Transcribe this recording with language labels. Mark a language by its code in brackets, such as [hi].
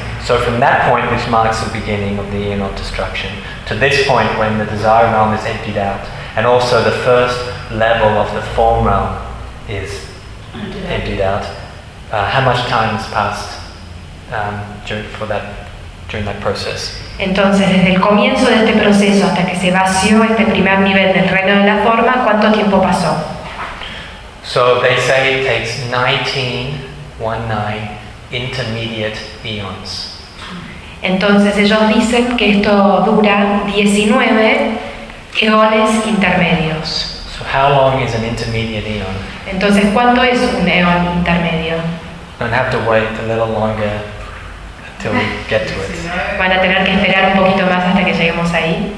[en] So from that point, which marks the beginning of the eon of destruction, to this point when the desire realm is emptied out, and also the first level of the form realm is emptied out. How much time has passed during that process? [es] Entonces, desde el comienzo de este proceso hasta que se vació este primer nivel del reino de la forma, ¿cuánto tiempo pasó? [en] So they say it takes 19 intermediate eons. [es] Entonces ellos dicen que esto dura 19 eones intermedios. [en] So how long is an intermediate eon? [es] Entonces, ¿cuánto es un eón intermedio? [en] Don't have to wait a little longer until we get to it. [es] Van a tener que esperar un poquito más hasta que lleguemos ahí.